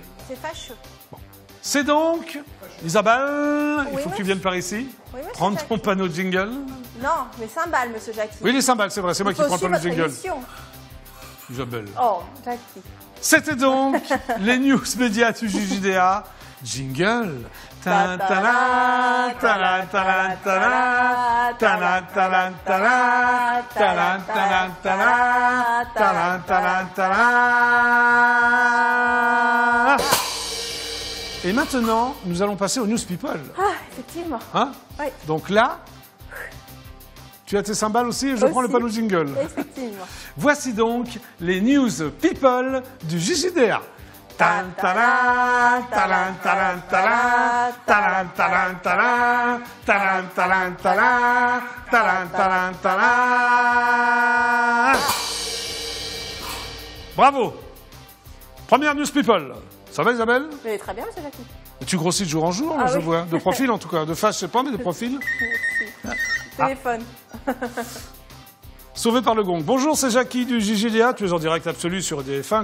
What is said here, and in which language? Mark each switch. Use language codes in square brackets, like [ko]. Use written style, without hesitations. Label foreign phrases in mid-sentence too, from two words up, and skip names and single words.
[fr] C'est fâcheux. C'est donc, Isabelle, il Oui, faut que tu monsieur. viennes par ici, Oui, monsieur prendre ton Jackie. panneau jingle. Non, mais cymbales, monsieur Jackie. Oui, les cymbales, c'est vrai, c'est moi qui prends le panneau votre jingle. émission. Isabelle. Oh, Jackie. C'était donc les news médias du JJDA. Jingle. Ta ta la, ta la ta la ta la, ta la ta la ta la, ta la ta la ta la, ta la ta la ta la. Et maintenant, nous allons passer aux [en] news people. [fr] Ah, effectivement. Hein? Oui. Donc là, tu as tes cymbales aussi et je prends le Aussi. panneau jingle. Effectivement. Voici donc les [en] news people [fr] du JJDA. Tan, talan, talan, talan, talan, talan, talan, talan, talan, talan, talan, talan, talan, talan. Bravo. Première news people. Ça va, Isabelle? Vous allez très bien, monsieur Jackie. Tu grossis de jour en jour, Ah je oui. vois. De profil, en tout cas. De face, je sais pas, mais de profil. Merci. Téléphone. Sauvé par le gong. Bonjour, c'est Jackie du JJDA. Tu es en direct absolu sur EDF1.